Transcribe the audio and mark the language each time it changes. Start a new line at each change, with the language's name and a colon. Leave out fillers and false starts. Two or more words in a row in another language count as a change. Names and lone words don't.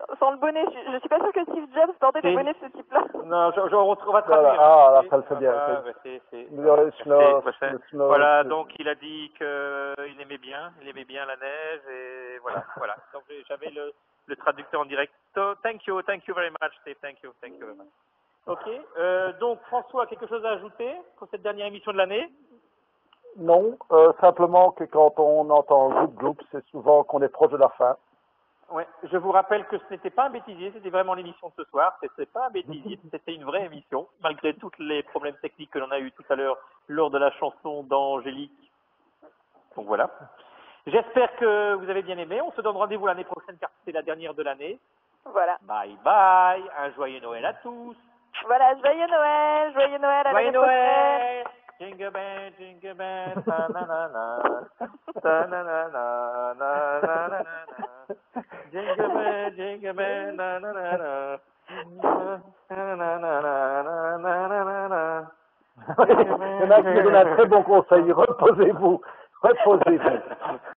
French: sans le bonnet. Je suis pas sûre que Steve Jobs portait des bonnets de ce type-là. Non, on va traduire. Ah, là, ça le fait bien. Voilà, donc il a dit qu'il aimait bien la neige et voilà. Donc j'avais le traducteur en direct.
English: So, thank you very much, Steve, thank you very much.
French: Ok, donc François, quelque chose à ajouter pour cette dernière émission de l'année? Non, simplement que quand on entend groupe, c'est souvent qu'on est proche de la fin. Ouais, je vous rappelle que ce n'était pas un bêtisier, c'était vraiment l'émission de ce soir. C'était pas un bêtisier, c'était une vraie émission, malgré tous les problèmes techniques que l'on a eu tout à l'heure lors de la chanson d'Angélique. Donc voilà. J'espère que vous avez bien aimé. On se donne rendez-vous l'année prochaine car c'est la dernière de l'année. Voilà.
English: Bye bye.
French: Un joyeux Noël à tous. Voilà, joyeux Noël à l'année prochaine.
English: Jingle bell, ta na na na, ta na na na, na na na na. Jingle bell, na na na na, na na na na na.
French: Il y en a qui me donnent un très bon conseil, reposez-vous.